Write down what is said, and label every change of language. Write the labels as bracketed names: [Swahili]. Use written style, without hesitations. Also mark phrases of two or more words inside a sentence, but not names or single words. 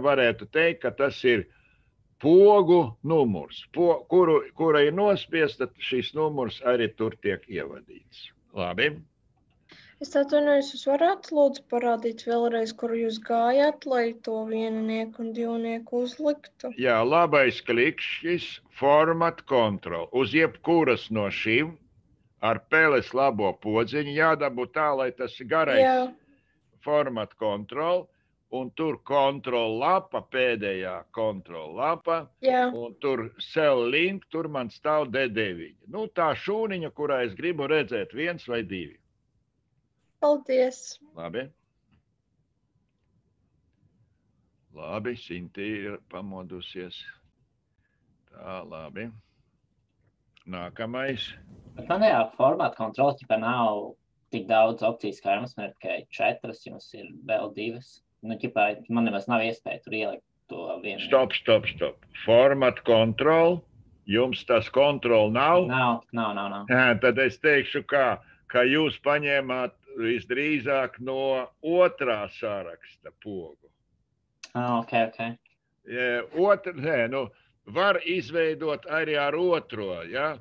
[Latvian] Varētu teikt, ka tas ir pogu numurs, kura ir nospiesta, šis numurs arī tur tiek ievadīts. Labi? Es atvainojos, jūs varētu lūdzu parādīt vēlreiz, kur jūs gājāt, lai to viennieku un divnieku uzliktu? Jā, labais klikšķis, [English] format control. [Latvian] Uz jebkuras no šīm ar peles labo podziņu jādabū tā, lai tas garais [English] format control, [Latvian] un tur kontrol lapa, pēdējā kontrol lapa, un tur [English] cell link, [Latvian] tur man stāv D9. Tā šūniņa, kurā es gribu redzēt 1 vai 2. Paldies. Labi. Labi, Sinti ir pamodusies. Tā, labi. Nākamais. Bet man tajā formāta kontrols, ja nav tik daudz opcijas, kā jums ir tikai 4, jums ir vēl 2. Man nemaz nav iespēja tur ielikt to vienu. [English] Stop. Format kontrol, [Latvian] jums tas kontrol nav? Nav. Tad es teikšu, ka jūs paņēmāt visdrīzāk no otrā saraksta pogu. Ok. Var izveidot arī ar otro, ja?